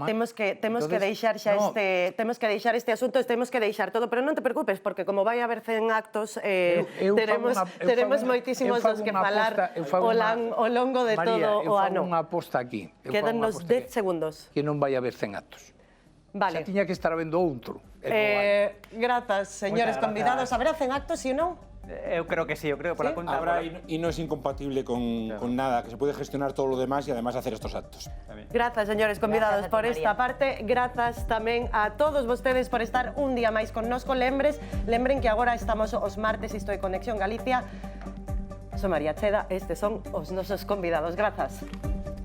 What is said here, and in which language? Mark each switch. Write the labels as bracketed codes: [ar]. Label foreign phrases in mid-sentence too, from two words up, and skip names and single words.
[gl] Temos que deixar xa temos que deixar este asunto, temos que deixar todo, pero non te preocupes, porque como vai haber 100 actos, teremos moitísimos dos que falar ao longo de todo o ano. María, eu fago unha aposta aquí. Quédanos 10 segundos. Que non vai haber 100 actos. Vale. Xa tiña que estar habendo outro. Grazas, señores convidados. Haberá 100 actos, si ou non? Eu creo que sí, eu creo que [es] por la cuenta... Habrá, y no es incompatible con nada, que se puede gestionar todo lo demás y además hacer estos actos. [gl] Grazas, señores convidados, Grazas, por esta María. parte. Grazas tamén a todos vostedes por estar un día máis connosco. Lembren que agora estamos os martes, isto é Conexión Galicia. Son María Cheda, estes son os nosos convidados. Grazas.